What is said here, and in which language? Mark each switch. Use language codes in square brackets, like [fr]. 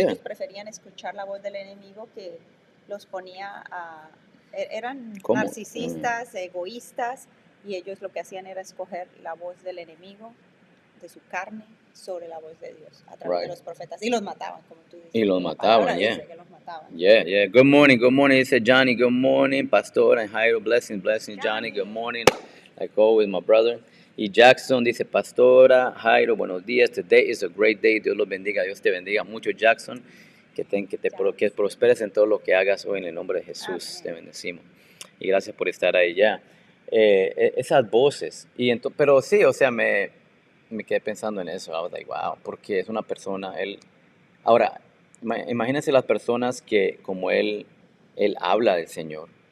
[es] ellos preferían escuchar la voz del enemigo que los ponía a... Eran narcisistas, egoístas, y ellos lo que hacían era escoger la voz del enemigo, de su carne, sobre la voz de Dios a través de los profetas, y los mataban, como tú dices. Y los mataban, dice que los mataban. [en] Yeah. Good morning, [es] dice [en] Johnny, good morning, Pastor and Jairo, blessings, Johnny, good morning, like always, my brother. [es] Y Jackson dice, Pastora, Jairo, buenos días, [en] today is a great day, [es] Dios los bendiga, Dios te bendiga mucho, Jackson, que prosperes en todo lo que hagas hoy en el nombre de Jesús. Amén. Te bendecimos. Y gracias por estar ahí ya. Esas voces, pero sí, o sea, me quedé pensando en eso. [en] I was like, wow, [es] porque es una persona, ahora, imagínense las personas que como él habla del Señor.